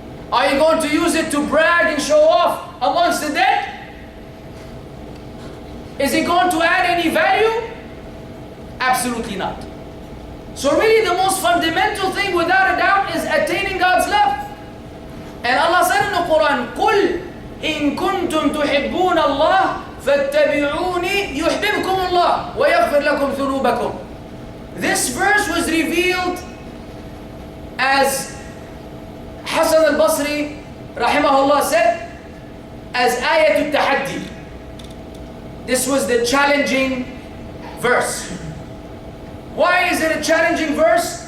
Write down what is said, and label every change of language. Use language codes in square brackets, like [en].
[en] Are you going to use it to brag and show off amongst the dead? Is it going to add any value? Absolutely not. So really the most fundamental thing without a doubt is attaining God's love. And Allah said in the Qur'an, [ar] قُلْ إِن كُنْتُمْ تُحِبُّونَ اللَّهِ فَاتَّبِعُونِي يُحْبِبْكُمُ اللَّهُ وَيَغْفِرْ لَكُمْ ذُنُوبَكُمْ. [en] This verse was revealed as Hassan al-Basri rahimahullah said, as ayatul tahaddi. This was the challenging verse. Why is it a challenging verse?